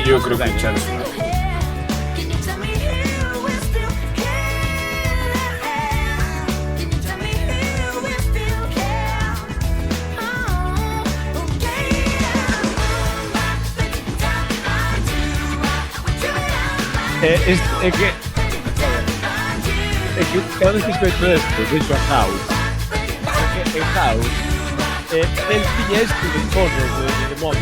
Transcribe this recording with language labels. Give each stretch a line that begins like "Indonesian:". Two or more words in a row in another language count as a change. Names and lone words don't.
Galician: creo que xa de sonar.
English: Can you tell me who will still care? Can you tell me who will still care? Oh, okay.
Galician: É que cada vez que escoito esto, vexo a House. É que en House el tiña isto de cosas de móvil.